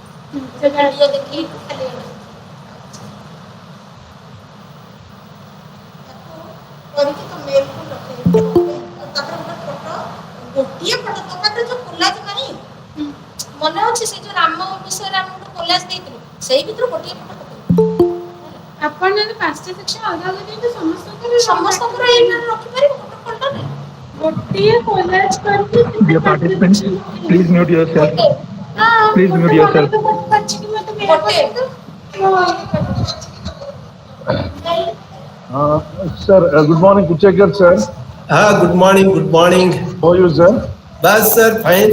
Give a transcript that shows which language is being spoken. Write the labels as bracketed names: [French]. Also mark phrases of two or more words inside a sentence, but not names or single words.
[Odia] ଭିଡ଼ିଓ ଦେଖି ଖାଲି କରିକି ତ ମେଲକୁ ରଖେଇବି ତାପରେ ଗୋଟେ ଫଟୋ ଗୋଟିଏ ଫଟୋ ତୋ ପାଖରେ ଯୋଉ କୋଲାଜ ନାହିଁ ମନେ ଅଛି ସେ ଯୋଉ ରାମ ବିଷୟରେ ଆମେ ଗୋଟେ କୋଲାଜ ଦେଇଥିଲୁ ସେଇ ଭିତରୁ ଗୋଟିଏ ଫଟୋ ପକେଇବି ଆପଣ ଯଦି 5ଟା ସେକ୍ସନ ଅଲଗା ଅଲଗା ଦିଅନ୍ତୁ ସମସ୍ତଙ୍କର ଏଇମାନେ ରଖିପାରିବେ ଗୋଟେ ଫୋଲ୍ଡରରେ ଗୋଟିଏ କୋଲାଜ କରିକି [English] Dear participants, please mute yourself. Please mute yourself. Sir, good morning, Kuchekar sir. Good morning, good morning. How are you, sir? Bas sir, fine.